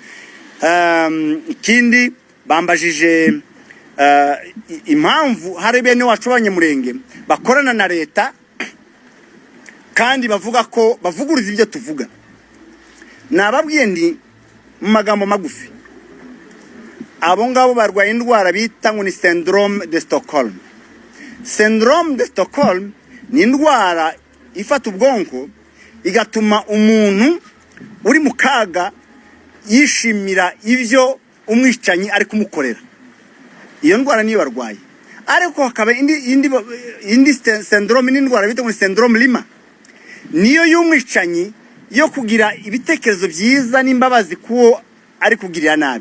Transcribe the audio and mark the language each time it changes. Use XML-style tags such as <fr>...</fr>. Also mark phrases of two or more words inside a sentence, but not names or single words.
<rw>Ikindi bambajije impamvu hari bene wacu abanyamurenge bakorana na leta kandi bavuga ko bavuguriza ibyo tuvuga. Nababwiye ndi mu magambo magufi, abo ngabo barwaye indwara bita ngo ni</rw> <fr>syndrome de Stockholm. Syndrome de Stockholm</fr> <rw>ni indwara ifata ubwonko igatuma umuntu uri mu kaga yishimira ibyo umwicanyi ari kumukorera. Iyo ndwara niyo barwaye. Ariko hakaba indi syndrome, n'indwara bita ngo syndrome Lima, niyo y'umwicanyi yo kugira ibitekerezo byiza n'imbabazi kuwo ari kugirira nabi.</rw>